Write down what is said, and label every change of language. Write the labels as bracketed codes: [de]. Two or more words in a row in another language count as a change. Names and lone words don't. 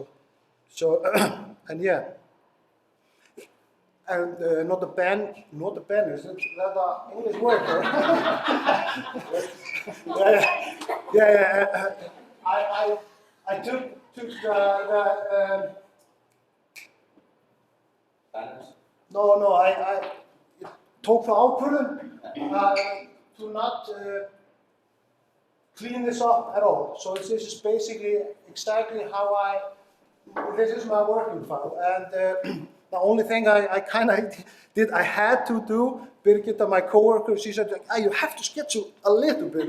[en] So, and yeah, and not a pen, is that an English word? Yeah. I took the Banners. No, I [is] tók það ákvörðun [en] to not clean this up at all. So this is basically exactly how this is my working file. And the only thing I kind of did, I had to do, Birgitta, my coworker, she said, you have to schedule a little bit.